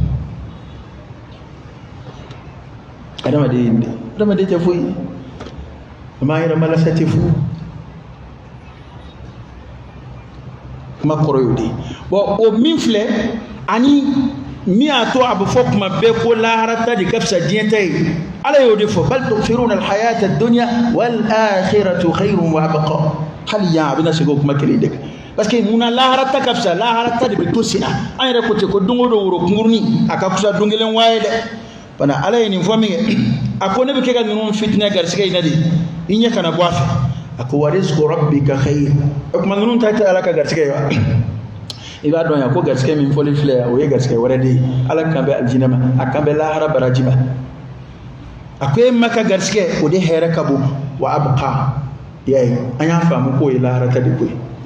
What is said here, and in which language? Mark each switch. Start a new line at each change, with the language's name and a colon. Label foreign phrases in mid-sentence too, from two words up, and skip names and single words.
Bambara: adamaden tɛ foyi a m'a yɛrɛ malasa tɛ fu kuma kɔrɔ y'o de ye bon o min filɛ ani min y'a to a bɛ fɔ kuma bɛɛ ko lahara ta de ka fisa diɲɛ ta ye ala y'o de fɔ
Arabic: بل تؤثرون الحياة الدنيا والآخرة خير وأبقى
Bambara: hali yan a bɛna segin o kuma kelen de kan
French: parce que
Bambara: munna lahara ta ka fisa lahara ta de bɛ to sen na an yɛrɛ ko ten ko don o don woro kunkurunin a ka fisa don kelen waa ye dɛ bana ala ye nin fɔ min kɛ a ko ne bɛ kɛ ka ninnu fitinɛ garisigɛ in na de i ɲɛ kana bɔ a fɛ a ko
Arabic: ورزق ربك خير
Bambara: o tuma ninnu ta tɛ ala ka garisigɛ ye wa i b'a dɔn yan ko garisigɛ min fɔli filɛ yan o ye garisigɛ wɛrɛ de ye ala kan bɛ alijinɛ ma a kan bɛ lahara baraji ma a ko e ma ka garisigɛ o de hɛrɛ ka bon
Arabic: وأبقى
Bambara: y'a ye an y'a faamu k'o ye lahara ta de ko ye